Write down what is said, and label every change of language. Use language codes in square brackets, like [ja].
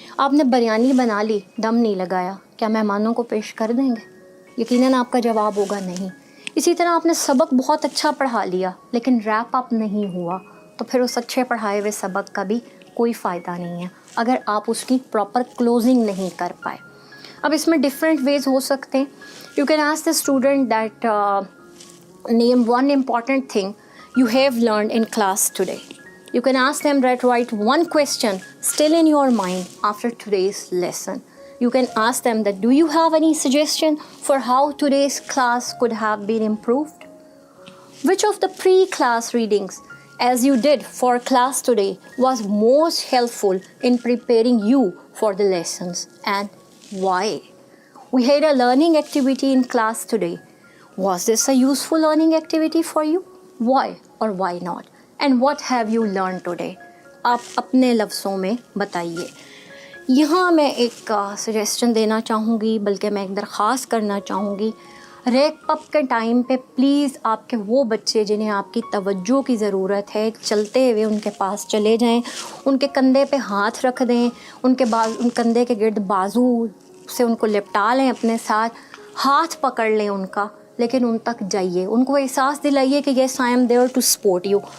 [ur] آپ نے بریانی بنا لی, دم نہیں لگایا, کیا مہمانوں کو پیش کر دیں گے؟ یقیناً آپ کا جواب ہوگا نہیں. اسی طرح آپ نے سبق بہت اچھا پڑھا لیا لیکن ریپ اپ نہیں ہوا, تو پھر اس اچھے پڑھائے ہوئے سبق کا بھی کوئی فائدہ نہیں ہے اگر آپ اس کی پراپر کلوزنگ نہیں کر پائے. اب اس میں ڈفرینٹ ویز ہو سکتے ہیں. [en] You can ask the student that name one important thing you have learned in class today. You can ask them that write one question still in your mind after today's lesson. You can ask them that do you have any suggestion for how today's class could have been improved? Which of the pre-class readings as you did for class today was most helpful in preparing you for the lessons, and why? We had a learning activity in class today. Was this a useful learning activity for you? Why or why not? And what have you learned today? [ur] آپ اپنے لفظوں میں بتائیے. یہاں میں ایک سجیسشن دینا چاہوں گی, بلکہ میں ایک درخواست کرنا چاہوں گی. ریپ اپ کے ٹائم پہ پلیز آپ کے وہ بچے جنہیں آپ کی توجہ کی ضرورت ہے, چلتے ہوئے ان کے پاس چلے جائیں, ان کے کندھے پہ ہاتھ رکھ دیں, ان کندھے کے گرد بازو سے ان کو لپٹا لیں, اپنے ساتھ ہاتھ پکڑ لیں ان کا, لیکن ان تک جائیے, ان کو احساس دلائیے کہ [en] Yes I am there to support you.